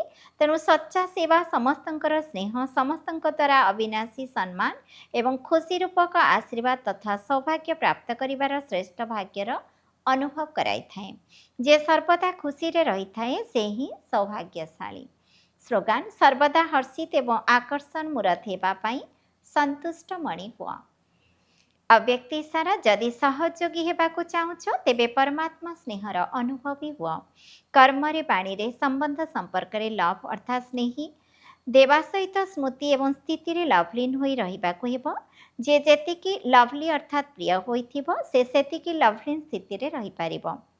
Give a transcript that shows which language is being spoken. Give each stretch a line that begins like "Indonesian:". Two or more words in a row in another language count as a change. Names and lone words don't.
Odia: ତେଣୁ ସଚ୍ଚା ସେବା ସମସ୍ତଙ୍କର ସ୍ନେହ, ସମସ୍ତଙ୍କ ଦ୍ୱାରା ଅବିନାଶୀ ସମ୍ମାନ ଏବଂ ଖୁସି ରୂପକ ଆଶୀର୍ବାଦ ତଥା ସୌଭାଗ୍ୟ ପ୍ରାପ୍ତ କରିବାର ଶ୍ରେଷ୍ଠ ଭାଗ୍ୟର ଅନୁଭବ କରାଇଥାଏ। ଯେ ସର୍ବଦା ଖୁସିରେ ରହିଥାଏ ସେ ହିଁ ସୌଭାଗ୍ୟଶାଳୀ। ସ୍ଲୋଗାନ, ସର୍ବଦା ହର୍ଷିତ ଏବଂ ଆକର୍ଷଣ ମୂରତ ହେବା ପାଇଁ ସନ୍ତୁଷ୍ଟ ମଣି ହୁଅ। ଅବ୍ୟକ୍ତ ଇଶାରା, ଯଦି ସହଯୋଗୀ ହେବାକୁ ଚାହୁଁଛ ତେବେ ପରମାତ୍ମା ସ୍ନେହର ଅନୁଭବୀ ହୁଅ। କର୍ମ ରେ ବାଣୀ ରେ ସମ୍ବନ୍ଧ ସମ୍ପର୍କ ରେ ଲଭ୍ ଅର୍ଥାତ୍ ସ୍ନେହୀ ଦେବା ସହିତ ସ୍ମୃତି ଏବଂ ସ୍ଥିତି ରେ ଲଭଲୀନ ହୋଇ ରହିବାକୁ ହେବ। ଯେ ଯେତିକି ଲଭଲି ଅର୍ଥାତ୍ ପ୍ରିୟ ହୋଇଥିବ ସେ ସେତିକି ଲଭଲୀନ ସ୍ଥିତି ରେ ରହି ପାରିବ।